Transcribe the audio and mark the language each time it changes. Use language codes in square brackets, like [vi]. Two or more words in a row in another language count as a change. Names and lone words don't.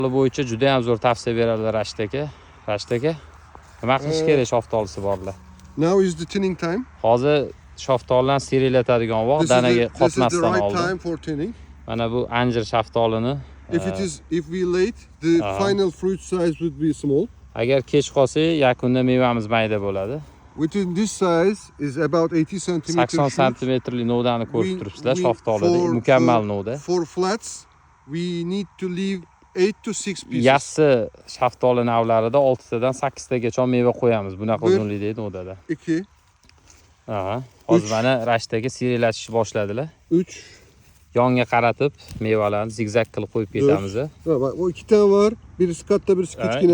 [uz] Bu bo'yicha juda ham zo'r tavsiya beradilar Rashid aka. Rashid aka, nima qilish kerak shaftolisi borlar? [en] Now is the thinning time. [uz] Hozir shaftolilarni serilatadigan vaqt, danaga qotmasdan right oldin. [en] time for thinning. [uz] Mana bu anjir shaftolini. [en] If we late, the final fruit size would be small. [uz] Agar kech qolsak, yakunda mevamiz mayda bo'ladi. [en] Within this size is about 80 cm. [uz] 80 santimetrli novdani ko'rib turibsizlar shaftolida. Mukammal novda. [en] For flats, we need to leave 8 to 6 pieces. [uz] Yassi shaftoli navlarida 6 tadan 8 tagacha meva qo'yamiz. Bunaqa uzunlikda novdada. 2. Aha. Hozir mana Rashid aka serilatishni boshladilar. 3. Yonga qaratib mevalarni zigzag qilib qo'yib ketamiz. [tr] Bak o 2 tane var. [uz] Birisi katta, birisi kichkina.